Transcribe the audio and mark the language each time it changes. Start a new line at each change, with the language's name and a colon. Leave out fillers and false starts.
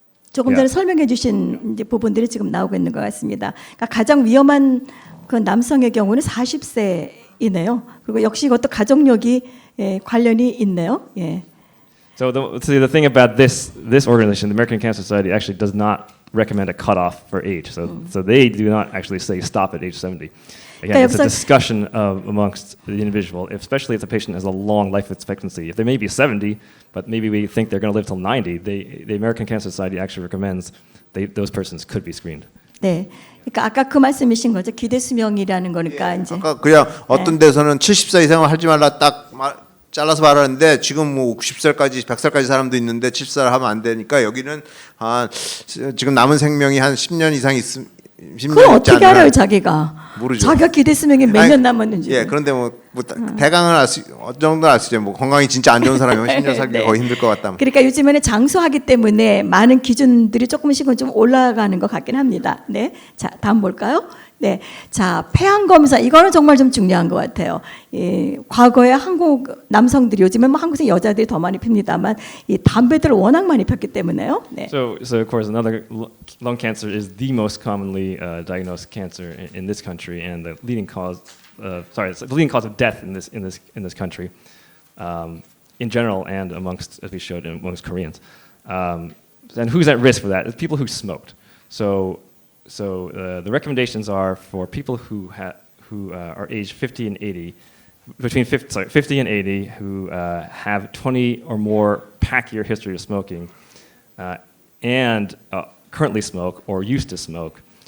Korean: 조금 전에 설명해 주신 이제 부분들이 지금 나오고 있는 것 같습니다. 그러니까 가장 위험한 그 남성의 경우는 40세이네요. 그리고 역시 이것도 가족력이 관련이 있네요. 예.
English: So the thing about this organization, the American Cancer Society, actually does not recommend a cutoff for age. So they do not actually say stop at age 70. Again, it's a discussion amongst the individual, especially if the patient has a long life expectancy. If they may be 70, but maybe we think they're going to live till 90, the American Cancer Society actually recommends those persons could be screened.
Korean: 네. 그러니까 아까 그 말씀이신 거죠. 기대 수명이라는 거니까 이제. 아까 그냥 어떤 데서는 70세 이상을 하지 말라 딱 잘라서 말하는데 지금 뭐 90살까지 100살까지 사람도 있는데 70살 하면 안 되니까 여기는 지금 남은 생명이 한 10년 이상 있음. 그걸 어떻게 알아요, 자기가? 모르죠. 자기가 기대 수명이 몇 년 남았는지. 예, 그런데 뭐 대강은 어느 정도는 알 수 있죠. 뭐 건강이 진짜 안 좋은 사람이면 10년 살기가 네. 거의 힘들 것 같다. 그러니까 요즘에는 장수하기 때문에 많은 기준들이 조금씩은 좀 올라가는 것 같긴 합니다. 네, 자 다음 볼까요? 네, 자 폐암 검사 이거는 정말 좀 중요한 것 같아요. 과거에 한국 남성들이 요즘은 뭐 한국의 여자들이 더 많이 핍니다만 이 담배들을 워낙 많이 폈기 때문에요. 네.
English: So of course another lung cancer is the most commonly diagnosed cancer in this country and the leading cause. It's the leading cause of death in this country, in general and amongst, as we showed, amongst Koreans. And who's at risk for that? It's people who smoked. So the recommendations are for people who are aged 50 and 80, between 50 and 80, who have 20 or more pack-year history of smoking, and currently smoke or used to smoke.